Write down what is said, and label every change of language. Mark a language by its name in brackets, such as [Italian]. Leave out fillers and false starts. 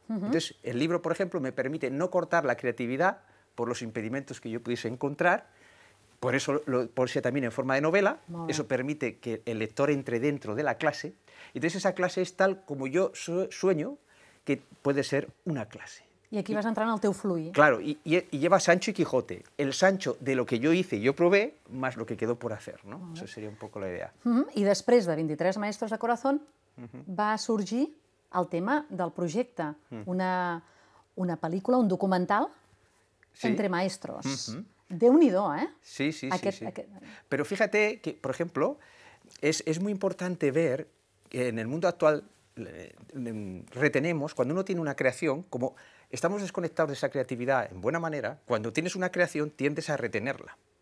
[Spanish] Entonces, el libro, por ejemplo, me permite no cortar la creatividad por los impedimentos que yo pudiese encontrar, por eso lo puse también en forma de novela, eso permite que el lector entre dentro de la clase, y entonces esa clase es tal como yo sueño que puede ser una clase. [Catalan] I aquí vas entrar en el teu fluir. [Spanish] Claro, y lleva Sancho y Quijote. El Sancho de lo que yo hice y yo probé, más lo que quedó por hacer, ¿no? Eso sería un poco la idea. [Catalan] I després de 23 Maestros de Corazón va sorgir el tema del projecte, una pel·lícula, un documental Entre maestros. Déu-n'hi-do, ¿eh? Sí. [Spanish] Pero fíjate que, por ejemplo, es muy importante ver que en el mundo actual retenemos, cuando uno tiene una creación, como estamos desconectados de esa creatividad en buena manera, cuando tienes una creación tiendes a retenerla.